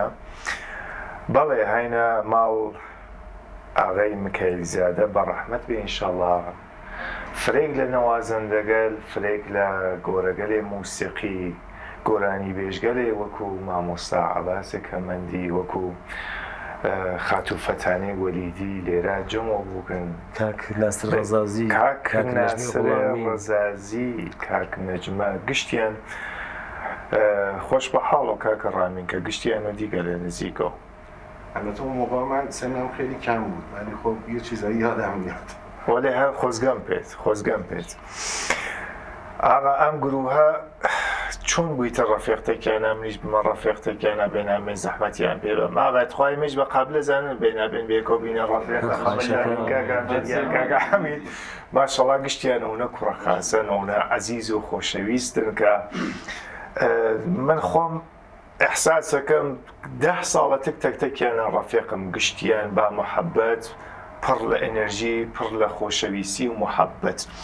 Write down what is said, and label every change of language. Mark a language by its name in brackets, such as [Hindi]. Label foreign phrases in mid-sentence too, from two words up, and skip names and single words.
[Southern Kurdish] بەڵێ هاینە ماڵ ئاغای میکایل زادە بەڕەحمەت بێ ئینشەڵڵا فرێک لە نەوازەندەگەل فرێک لە گۆرەگەلێ موسیقی گۆرانی بێژگەلێ وەکو مامۆستا عەباسێک هەمەندی وەکو خاتوفەتانەی وەلیدی لێرە جەمع بووکن، کاک ناسر ڕەزازی، کاک ناسر ڕەزازی، کاک نەجمە گشتیان خۆش بە حاڵ و کاکە ڕامین کە گشتیانە دیگە لە نزیکەوە. [Persian] البته اون موقع من سنم خیلی کم بود ولی خب یه چیزایی یادم میاد. [Southern Kurdish] ولی هەر خۆزگەم پێت ئاغا ئەم گروهە چۆن بوویتە ڕەفیقتێکیانە منیش بمە ڕەفیقتێکیانە بێنامێ زەحمەتیان پێ بە ماغایت خوای مێش بە قابلە زانن بێنابێن بێکۆ بینە ڕەفیقەکە حەمید ماشەڵڵا گشتیان ئەوە کوڕەخاسن ئەوە عەزیز و خۆشەویستن کە من خۆم ئەحساسەکەم 10 ساڵە تەکتێکیانە ڕەفیقم گشتیان با محەبەت پڕ لە ئەنەرژی پڕ لە خۆشەویستی و محەبەت.